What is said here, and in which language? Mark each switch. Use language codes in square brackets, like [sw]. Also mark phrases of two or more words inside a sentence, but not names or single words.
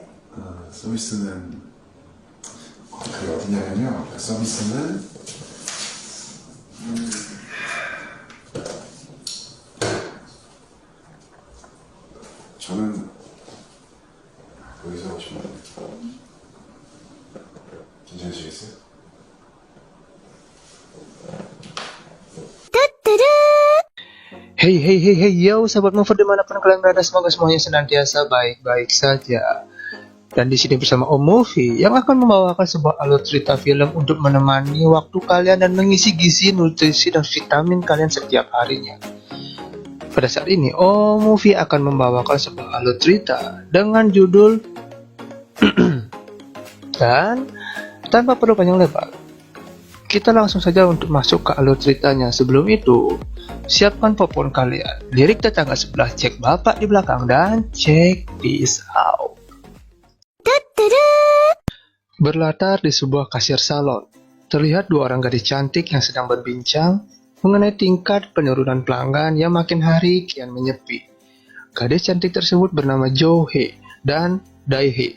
[ko] 서비스는, 그게 어디냐면요. 서비스는, 저는 여기서 오시면 괜찮으시겠어요? [id] Hey hey hey hey yo sahabat mover dimanapun kalian berada, semoga semuanya senantiasa baik-baik saja. Dan di sini bersama Om Movie yang akan membawakan sebuah alur cerita film untuk menemani waktu kalian dan mengisi gizi, nutrisi dan vitamin kalian setiap harinya. Pada saat ini Om Movie akan membawakan sebuah alur cerita dengan judul dan tanpa perlu panjang lebar, kita langsung saja untuk masuk ke alur ceritanya. Sebelum itu, siapkan popcorn kalian, lirik tetangga sebelah, cek bapak di belakang, dan [en] cek this out. [id] Berlatar di sebuah kasir salon, terlihat dua orang gadis cantik yang sedang berbincang mengenai tingkat penurunan pelanggan yang makin hari kian menyepi. Gadis cantik tersebut bernama Jo-hee dan Dae-hee.